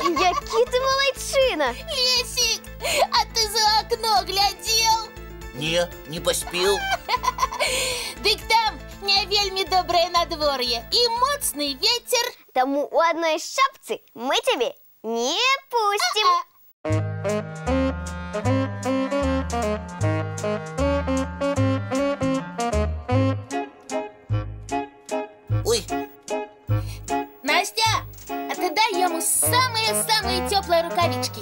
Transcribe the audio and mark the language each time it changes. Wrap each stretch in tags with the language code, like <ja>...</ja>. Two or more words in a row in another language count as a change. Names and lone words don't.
<be>Які ты малайчына.</be> <ru>Лесик, а ты за окно глядел?</ru> <be>Не паспеў. Дык там не вельмі добрае надвор'е і моцны ветер. Таму у адной шапцы мы цябе не пусцім. Ой,</be> <ru>Настя, а ты дай ему самые-самые теплые рукавички.</ru>